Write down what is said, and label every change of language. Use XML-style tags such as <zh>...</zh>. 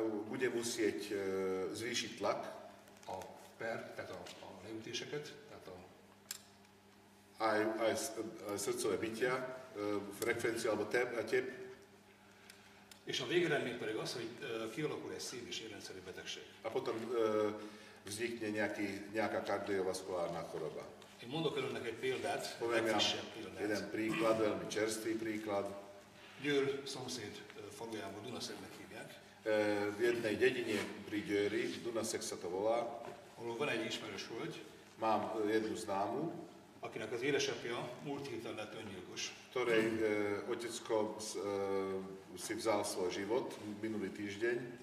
<sk>Bude musieť zvýšiť tlak,</sk> <hu>tehát a leütéseket, tehát</hu> <sk>aj srdcové bytia, frekvenciu alebo tep.</sk> <hu>és a végeredmény pedig az, hogy kialakul egy szív- és érrendszeri betegség.</hu> <sk>A potom vznikne nejaká kardiovaskulárna choroba.</sk> <hu>Én mondok önöknek egy példát,</hu> <sk>Poviem vám</sk> <hu>legfrissebb példát.</hu> <sk>jeden príklad, veľmi čerstvý príklad.</sk> <hu>Győr szomszéd falujában Dunaszegnek hívják,</hu> <sk>V jednej dedine pri Győri, Dunaszeg sa to volá,</sk> <hu>ahol van egy ismerős hölgy,</hu> <sk>mám jednu známu,</sk> <hu>akinek az édesapja múlt héten lett öngyilkos.</hu> <sk>ktorej otecko si vzal svoj život minulý týždeň,</sk>